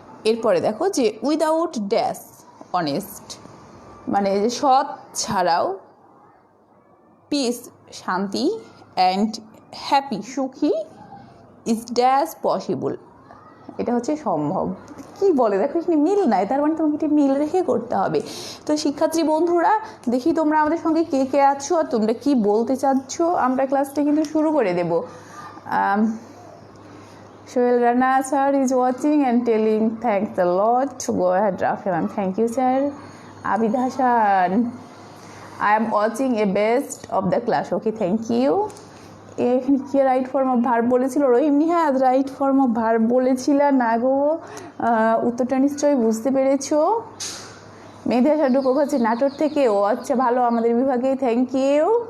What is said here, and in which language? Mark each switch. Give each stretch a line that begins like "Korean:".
Bangla: এরপরে দেখো যে
English: without dash honest
Bangla: মানে যে সৎ ছাড়াও, পিস শান্তি, অ্যান্ড হ্যাপি সুখী,
English: is dash possible
Bangla: এটা হচ্ছে সম্ভব। কি বলে দেখো এখানে মিল নাই, তার মানে তোমাকে এটি মিল রেখে করতে হবে। তো শিক্ষার্থী বন্ধুরা দেখি তোমরা আমাদের সঙ্গে কে কে আছো আর তোমরা কি বলতে চাচ্ছ। আমরা ক্লাসটা কিন্তু শুরু করে দেব।
English: Shoail Rana sir is watching and telling thanks a lot. Go ahead Rafi ma'am. Thank you sir. Abid Hassan, I am watching a best of the class. Okay, thank you.
Bangla: এখানে কি রাইট ফর্ম অফ ভার্ব বলেছিল রহিম Nihad? Right form of verb বলেছিল না গো, উত্তরটা নিশ্চয়ই বুঝতে পেরেছো। মেঘা সাডুকো হচ্ছে নাটোর থেকে, ও আচ্ছা ভালো আমাদের বিভাগে,
English: Thank you.